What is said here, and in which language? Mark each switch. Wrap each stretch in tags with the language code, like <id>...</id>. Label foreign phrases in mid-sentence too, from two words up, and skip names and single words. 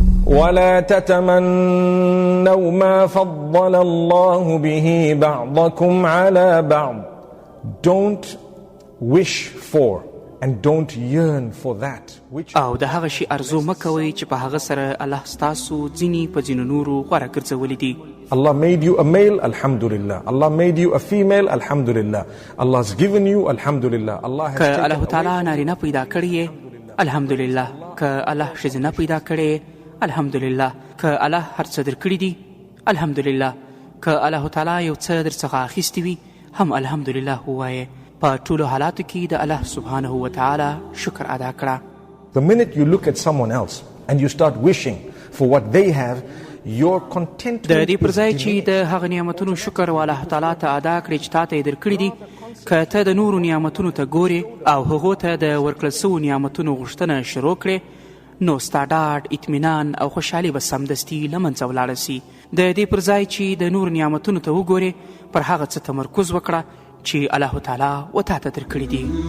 <ar>ولا تتمنوا ما فضل الله به بعضكم على بعض.</ar> <en>Don't wish for and don't yearn for that which</en> <ps>او د هغه شي ارزو مکوي چې په هغه سره الله ستاسو ځینی په ځینو نورو غوره ګرځولي دي.</ps> <en>Allah made you a male, alhamdulillah. Allah made you a female, alhamdulillah. Allah's given you, alhamdulillah. Allah has taken</en> <ps>الله تعالی نارینه پیدا کړی الحمدلله. که الله ښځینه پیدا کړی الحمدلله. که الله هر څه درکړي دي الحمدلله. که الله تعالی یو څه درڅخه اخیستی وي هم الحمدلله ووایې. په ټولو حالاتو کې د الله</ps> <ar>سبحانه وتعالی</ar> <ps>شکر ادا کړه.</ps> <en>The minute you look at someone else and you start wishing for what they have, your contentment</en> <ps>د دې پر ځای چې د هغه نعمتونو شکر الله تعالی ته ادا کړې چې تا ته یې درکړي دي، که ته د نورو نعمتونو ته ګورې او هغو ته د ورکړل سوو نعمتونو غوښتنه شروع کړې، نو ستا ډاډ، اطمینان او خوشحالي به سمدستي له منځه ولاړه سي. د دې پر ځای چې د نورو نعمتونو ته وګورې، پر هغه څه تمرکز وکړه چې الله تعالی و تا ته درکړي دي.</ps>